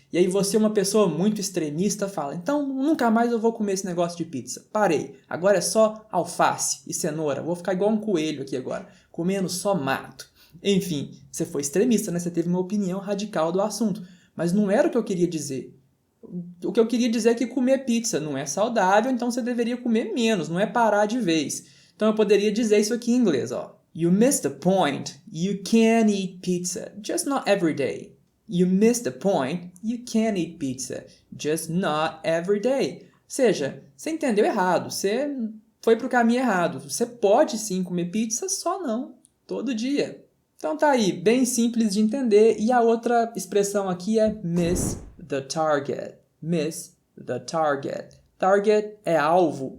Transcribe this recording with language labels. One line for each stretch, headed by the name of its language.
Portuguese: E aí você, uma pessoa muito extremista, fala, então nunca mais eu vou comer esse negócio de pizza, parei, agora é só alface e cenoura, vou ficar igual um coelho aqui agora, comendo só mato. Enfim, você foi extremista, né? Você teve uma opinião radical do assunto. Mas não era o que eu queria dizer. O que eu queria dizer é que comer pizza não é saudável, então você deveria comer menos, não é parar de vez. Então eu poderia dizer isso aqui em inglês, ó.
English: You missed the point. You can eat pizza, just not every day. You missed the point. You can eat pizza, just not every day.
Portuguese: Ou seja, você entendeu errado, você foi para o caminho errado. Você pode sim comer pizza, só não todo dia. Então tá aí, bem simples de entender. E a outra expressão aqui é
English: miss the target. Miss the target.
Portuguese: Target é alvo.